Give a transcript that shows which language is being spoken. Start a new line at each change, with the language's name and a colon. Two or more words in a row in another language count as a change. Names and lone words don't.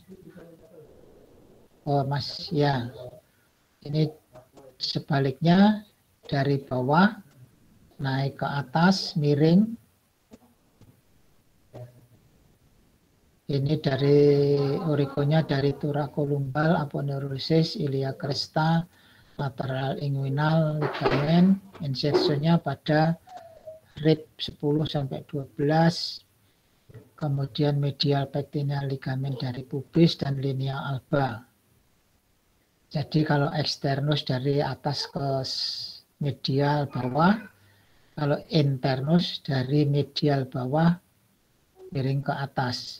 Indonesian: Oh, Mas, ya. Ini sebaliknya dari bawah naik ke atas, miring. Ini dari origonya dari thoracolumbar, aponeurosis,
Latin: ilia cresta,
Indonesian: lateral inguinal, ligamen, insertionnya pada rib 10 sampai 12, kemudian medial pectineal ligamen dari pubis dan
Latin: linea alba.
Indonesian: Jadi kalau externus dari atas ke medial bawah, kalau internus dari medial bawah miring ke atas.